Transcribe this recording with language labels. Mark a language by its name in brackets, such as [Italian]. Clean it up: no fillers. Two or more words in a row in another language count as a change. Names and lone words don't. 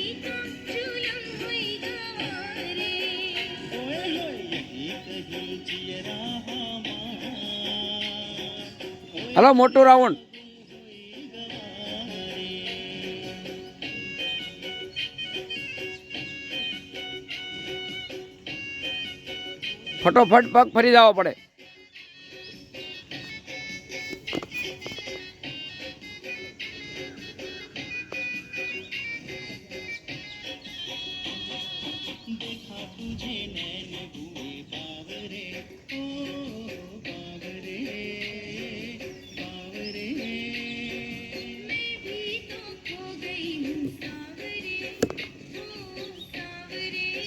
[Hindi] यही कहीं जियरा [Gujarati] હલો મોટું રાઉન્ડ. ફટોફટ પગ ફરી જવો પડે. [Hindi] देखा तुझे नैन हुए बावरे ओ बावरे बावरे मैं भी तो खो गई हूँ सावरे ओ सावरे